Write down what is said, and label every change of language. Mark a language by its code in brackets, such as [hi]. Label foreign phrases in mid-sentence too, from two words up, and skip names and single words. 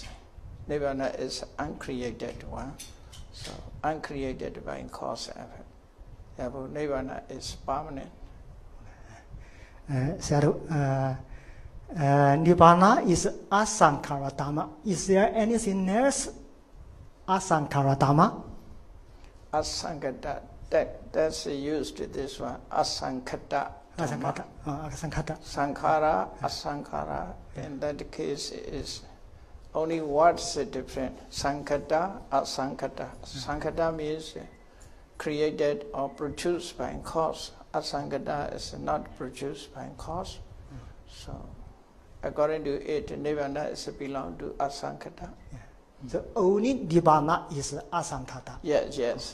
[en] Nibbana is uncreated one, so uncreated by cause effect. Therefore, Nibbana is permanent. Nibbana is [pi] asankhara dhamma. [en] Is there anything else [pi] asankhara dhamma? [en] Asankhata That's used this one. [pi] Asankhata. Asankhata. Asankhata. Sankhara, asankhara. [en] In that case is only words are different. [pi] Sankhata, asankhata. [en] Sankhata means created or produced by cause. Asankhata is not produced by cause. So according to it, Nirvana is belong to asankhata. So only Nibbana is asankhata. Yes.